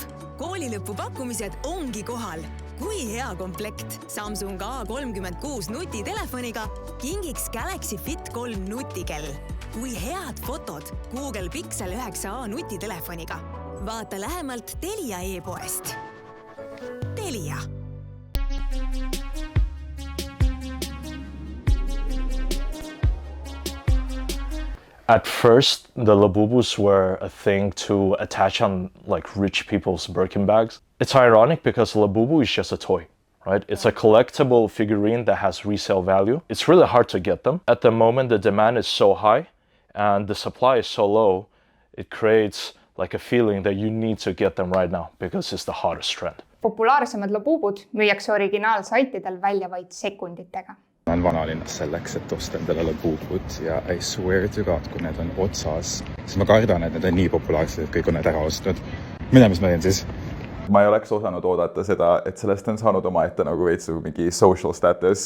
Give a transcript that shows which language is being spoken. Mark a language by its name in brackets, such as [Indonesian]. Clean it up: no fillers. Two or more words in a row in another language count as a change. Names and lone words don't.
[Estonian] Koolilõpu pakkumised ongi kohal. Kui hea komplekt Samsung A36 nutitelefoniga kingiks Galaxy Fit 3 nutikell. Kui head fotod Google Pixel 9a nutitelefoniga. Vaata lähemalt Telia e-poest. Telia. [English] At first, the Labubus were a thing to attach on like rich people's Birkin bags. It's ironic because Labubu is just a toy, right? It's a collectible figurine that has resale value. It's really hard to get them. At the moment, the demand is so high and the supply is so low, it creates like a feeling that you need to get them right now because it's the hottest trend. [Estonian] Populaarsemad Labubud müüakse originaalsaitidel välja vaid sekunditega. Ma olen vanalinnas selleks, et osta endale Labubut ja [English] I swear to God, [Estonian] kui need on otsas, siis ma kardan, et need on nii populaarsed, et kõik on need ära ostnud. Mida, mis ma teen siis? Ma ei oleks osanud oodata seda, et sellest on saanud omaette nagu veits mingi [English] social status.